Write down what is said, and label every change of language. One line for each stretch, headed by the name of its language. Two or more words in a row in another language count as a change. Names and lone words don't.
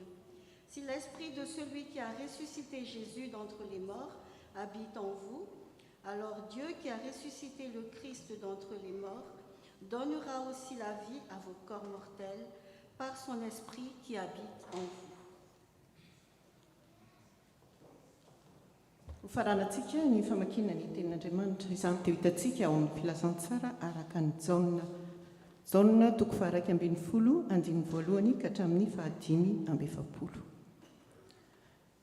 French: Si l'Esprit de celui qui a ressuscité Jésus d'entre les morts habite en vous, alors Dieu qui a ressuscité le Christ d'entre les morts donnera aussi la vie à vos corps mortels par son Esprit qui habite en vous.
Malagasy: Faranantsika ny famakiana ny tenin'Andriamanitra, izany dia hitantsika ao amin'ny filazantsara araka ny Jaona toko 12 andininy 1 ka hatramin'ny 15.